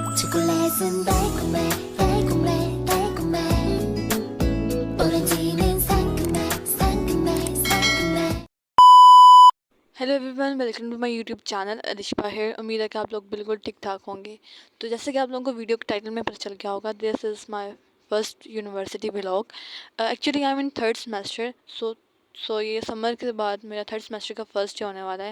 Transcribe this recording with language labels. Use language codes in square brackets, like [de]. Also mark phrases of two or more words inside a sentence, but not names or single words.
[ko] 초콜릿은 달콤해 달콤해 달콤해 오렌지는 상큼해 상큼해 상큼해। [en] Hello everyone, welcome to my YouTube channel Arishpa here. [hi] उम्मीद है कि आप लोग बिल्कुल ठीक ठाक होंगे। तो जैसे कि आप लोगों को वीडियो के टाइटल में पता चल गया होगा, [en] this is my first university vlog. Actually I am in third semester. [hi] सो ये समर के बाद मेरा [en] third semester [hi] का [en] first day [hi] होने वाला है।